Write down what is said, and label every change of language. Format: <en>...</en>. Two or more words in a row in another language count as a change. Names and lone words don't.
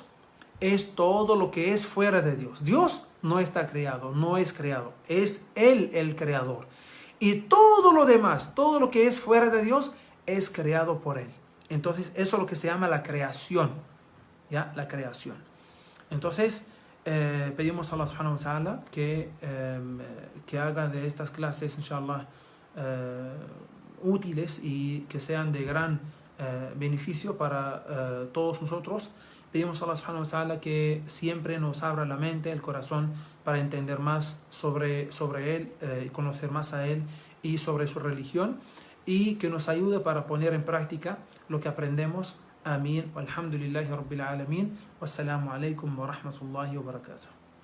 <es>Es todo lo que es fuera de Dios. Dios no está creado, no es creado. Es Él el creador. Y todo lo demás, todo lo que es fuera de Dios, es creado por Él. Entonces, eso es lo que se llama la creación. ¿Ya? La creación. Entonces, pedimos a Allah</es> <ar>سبحانه وتعالى</ar> <es>que haga de estas clases, inshallah, útiles y que sean de gran beneficio para todos nosotros. Pedimos a Allah</es> <ar>سبحانه وتعالى</ar> <es>que siempre nos abra la mente, el corazón, para entender más sobre Él y conocer más a Él y sobre su religión, y que nos ayude para poner en práctica lo que aprendemos. Amén.</es> <ar>والحمد لله رب العالمين. والسلام عليكم ورحمة الله وبركاته.</ar>